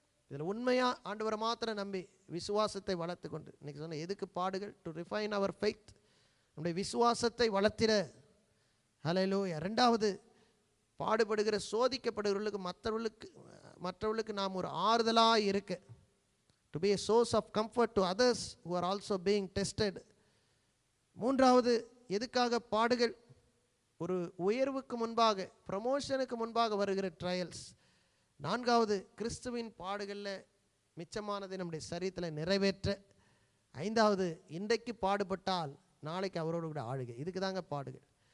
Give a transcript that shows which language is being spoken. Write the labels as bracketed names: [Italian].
[Tamil] இதில் உண்மையாக ஆண்டவரை மாத்திரம் நம்பி விசுவாசத்தை வளர்த்து கொண்டு இன்னைக்கு சொன்ன எதுக்கு பாடுகள்? [English] to refine our faith, [Tamil] நம்முடைய விசுவாசத்தை வளர்த்திட. அல்லேலூயா. 2வது பாடுபடுகிற சோதிக்கப்படுகிறவர்களுக்கு மற்றவர்களுக்கு நாம் ஒரு ஆறுதலாக இருக்க. [English] To be a source of comfort to others who are also being tested. [Tamil] 3வது எதுக்காக பாடுகள்? ஒரு உயர்வுக்கு முன்பாக, ப்ரமோஷனுக்கு முன்பாக வருகிற ட்ரையல்ஸ். 4வது கிறிஸ்துவின் பாடுகளில் மிச்சமானதை நம்முடைய சரீரத்தில் நிறைவேற்ற. 5வது இன்றைக்கு பாடுபட்டால் நாளைக்கு அவரோடு கூட ஆளுகை. இதுக்கு தாங்க பாடுகள்.